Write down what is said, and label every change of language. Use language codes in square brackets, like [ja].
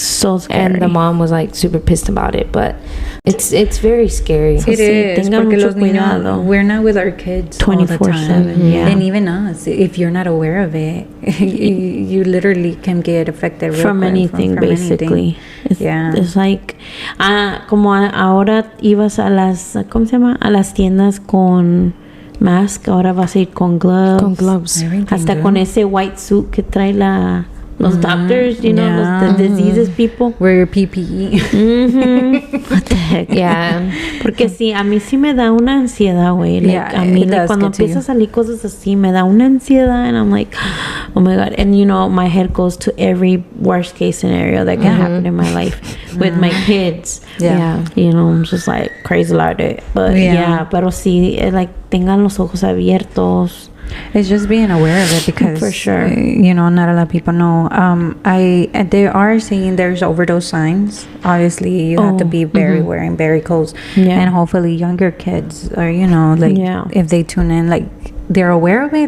[en] So scary. And the mom was like super pissed about it, but it's very scary. It is, [es] porque los niños, [en] we're not with our kids 24/7. And even us, if you're not aware of it, you literally can get affected from anything, basically. [es] It's like como ahora ibas a las, ¿cómo se llama? A las tiendas con mask, ahora vas a ir con gloves. Con gloves. Hasta con ese [en] white suit [es] que trae la [en] Those doctors, you know, the diseases people. Wear your PPE. What the heck? Yeah. [es] Porque sí, a mí sí me da una ansiedad, güey. [en] Like, [es] a mí, like, cuando empieza a salir cosas así, me da una ansiedad. [en] And I'm like, oh my God. And, you know, my head goes to every worst case scenario that can happen in my life with my kids. Yeah. You know, I'm just like crazy about it. But [es] pero sí, like, tengan los ojos abiertos. [en] It's just being aware of it because for sure, you know, not a lot of people know. They are saying there's overdose signs. Obviously, you have to be very wearing very close, and hopefully younger kids are, you know, like if they tune in, like they're aware of it.